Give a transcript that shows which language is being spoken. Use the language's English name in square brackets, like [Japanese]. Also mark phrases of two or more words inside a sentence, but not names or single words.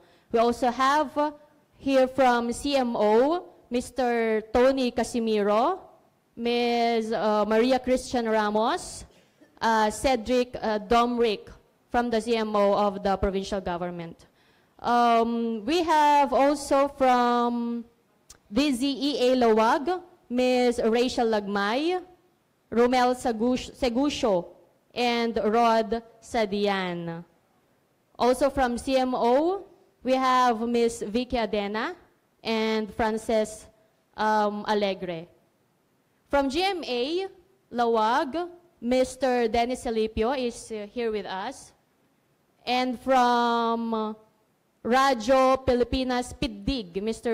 [English] We also have here from CMO, Mr. Tony Casimiro, Ms. Maria Christian Ramos, Cedric Domrick from the CMO of the provincial government. We have also from DZEA Lawag, Ms. Rachel Lagmay, Romel Segusio, and Rod Sadian. Also from CMO, we have Ms. Vicky Adena and Frances Alegre. From GMA Lawag, Mr. Dennis Salipio is here with us. And from Radyo Pilipinas Piddig, Mr.